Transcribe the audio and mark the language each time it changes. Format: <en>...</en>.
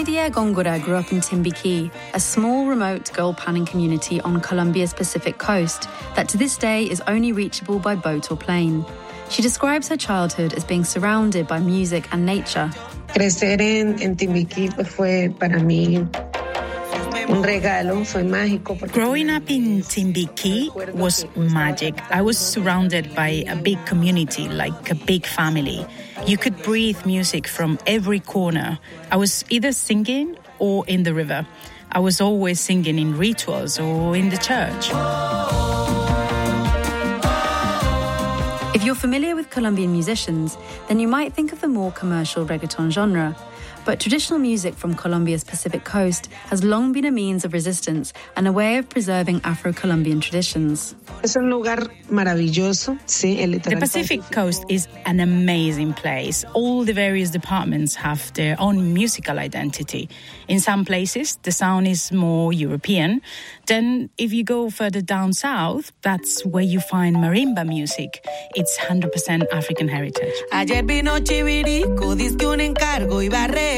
<en>Góngora grew up in Timbiquí, a small, remote gold panning community on Colombia's Pacific coast that to this day is only reachable by boat or plane. She describes her childhood as being surrounded by music and nature.</en> <es>Crecer en Timbiquí fue para mí un regalo, fue mágico.</es> <en>Growing up in Timbiquí was magic. I was surrounded by a big community, like a big family. You could breathe music from every corner. I was either singing or in the river. I was always singing in rituals or in the church. If you're familiar with Colombian musicians, then you might think of the more commercial reggaeton genre. But traditional music from Colombia's Pacific coast has long been a means of resistance and a way of preserving Afro-Colombian traditions.</en> <es>Es un lugar maravilloso, sí, el</es> <en>litoral. The Pacific coast is an amazing place. All the various departments have their own musical identity. In some places, the sound is more European. Then if you go further down south, that's where you find marimba music. It's 100% African heritage.</en> <es>Ayer vino Chivirico, dizque un encargo iba a</es>